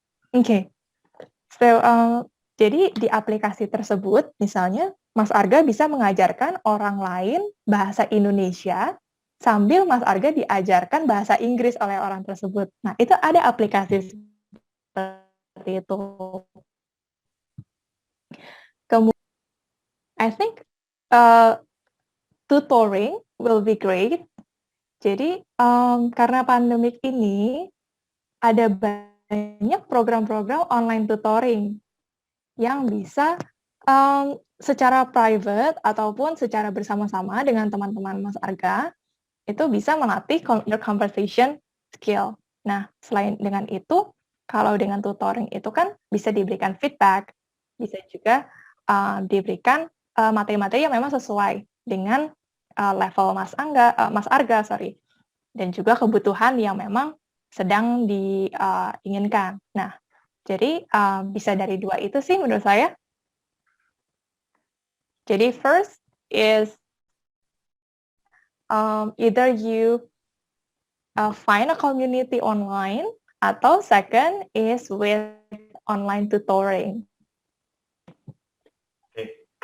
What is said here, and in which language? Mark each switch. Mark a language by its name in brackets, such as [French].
[Indonesian] Oke, so jadi di aplikasi tersebut, misalnya Mas Arga bisa mengajarkan orang lain bahasa Indonesia sambil Mas Arga diajarkan bahasa Inggris oleh orang tersebut. Nah, itu ada aplikasi seperti itu. Kemudian, [English] I think tutoring will be great. [Indonesian] Jadi, karena pandemik ini, ada banyak program-program online tutoring yang bisa secara private ataupun secara bersama-sama dengan teman-teman Mas Arga, itu bisa melatih [English] your conversation skill. [Indonesian] Nah, selain dengan itu, kalau dengan tutoring itu kan bisa diberikan feedback, bisa juga diberikan materi-materi yang memang sesuai dengan level Mas Arga, dan juga kebutuhan yang memang sedang diinginkan. Nah, jadi bisa dari dua itu sih menurut saya. Jadi [English] first is either you find a community online, [Indonesian] atau [English] second is with online tutoring. Okay.